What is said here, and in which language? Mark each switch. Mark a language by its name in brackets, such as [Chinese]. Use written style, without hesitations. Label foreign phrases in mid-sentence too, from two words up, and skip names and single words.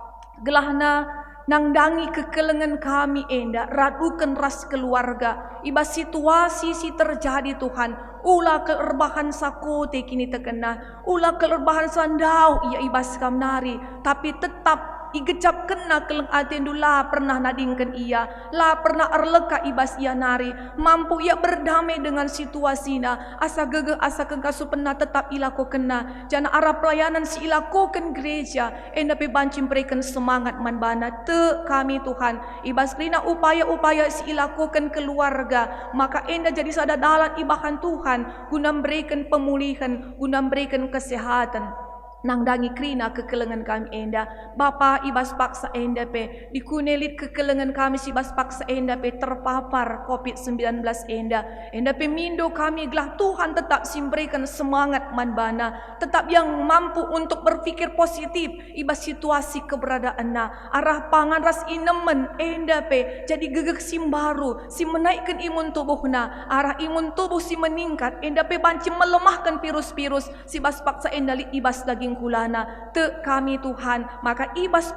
[Batak Karo] gelahna nang dangi kekelengan kami enda radukan ras keluarga ibas situasi si terjadi Tuhan ulah keerbahan sakote kini terkena ulah keerbahan sandau ia ibas kamnari tapi tetap igecap kena keleng atendu la pernah nadingkan ia la pernah erleka ibas ia nari mampu ia [Indonesian] berdamai dengan situasina [Batak Karo] asa gege asa kengkasu pernah tetap ilako kena jana arah pelayanan si ilakokan gereja enda pe bancim berikan semangat manbana te kami Tuhan ibas rina upaya-upaya si ilakokan keluarga maka enda jadi sadadalan ibahan Tuhan guna berikan pemulihan guna berikan kesehatan nang dangi krina kekelengan kami enda Bapa ibas paksa enda pe dikunelit kekelengan kami si ibas paksa enda pe terpapar COVID-19 enda pe mindo kami gelah Tuhan tetap simberikan semangat manbana tetap [Indonesian] yang mampu untuk berpikir positif [Batak Karo] ibas situasi keberadaan na arah pangan ras inemen enda pe jadi gegek sim baru si [Indonesian] menaikkan imun tubuhna [Batak Karo] arah imun tubuh si meningkat enda pe banci [Indonesian] melemahkan virus-virus [Batak Karo] si ibas paksa enda li ibas daging kulana te kami Tuhan maka ibas